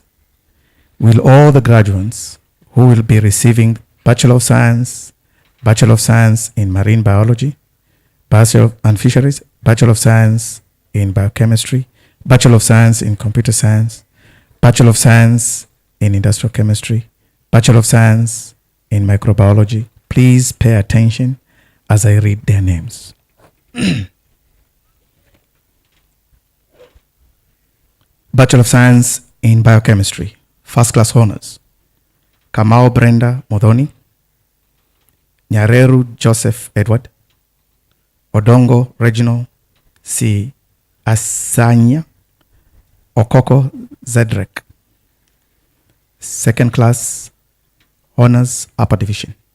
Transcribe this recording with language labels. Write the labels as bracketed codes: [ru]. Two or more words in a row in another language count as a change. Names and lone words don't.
[en] Will all the graduates who will be receiving Bachelor of Science in Marine Biology, Bachelor and Fisheries, Bachelor of Science in Biochemistry, Bachelor of Science in Computer Science, Bachelor of Science in Industrial Chemistry, Bachelor of Science in Microbiology. Please pay attention as I read their names. Bachelor of Science in Biochemistry, First Class Honors, Kamau Brenda Modoni, Nyareru Joseph Edward, Odongo Reginald C. Asanya, Okoko Zedrek. Second Class Honors, Upper Division,